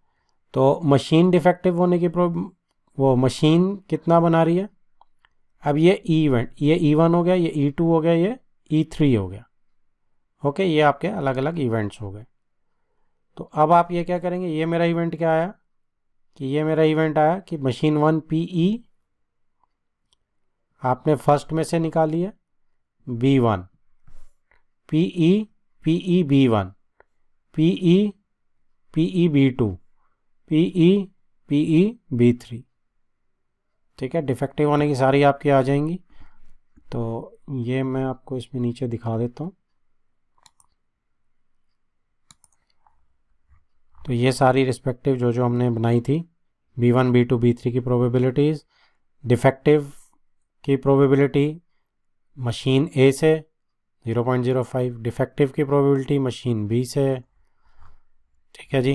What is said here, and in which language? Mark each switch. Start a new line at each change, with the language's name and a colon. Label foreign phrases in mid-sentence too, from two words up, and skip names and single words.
Hindi: तो
English: machine defective
Hindi: होने की वो मशीन कितना बना रही है, अब ये इवेंट, ये E1 हो गया, ये E2 हो गया, ये E3 हो गया, ओके, ये आपके अलग अलग इवेंट्स हो गए। तो अब आप ये क्या करेंगे, ये मेरा इवेंट क्या आया कि ये मेरा इवेंट आया कि मशीन 1 PE आपने फर्स्ट में से निकाली है, B1 PE PE B1 PE PE B2 PE PE B3, ठीक है। डिफेक्टिव होने की सारी आपकी आ जाएंगी। तो ये मैं आपको इसमें नीचे दिखा देता हूँ। तो ये सारी रिस्पेक्टिव जो जो हमने बनाई थी, B1 B2 B3 की प्रोबेबिलिटीज़, डिफेक्टिव की प्रोबेबिलिटी
English: machine A
Hindi: से 0.05, डिफेक्टिव की प्रोबेबिलिटी
English: machine B
Hindi: से, ठीक है जी।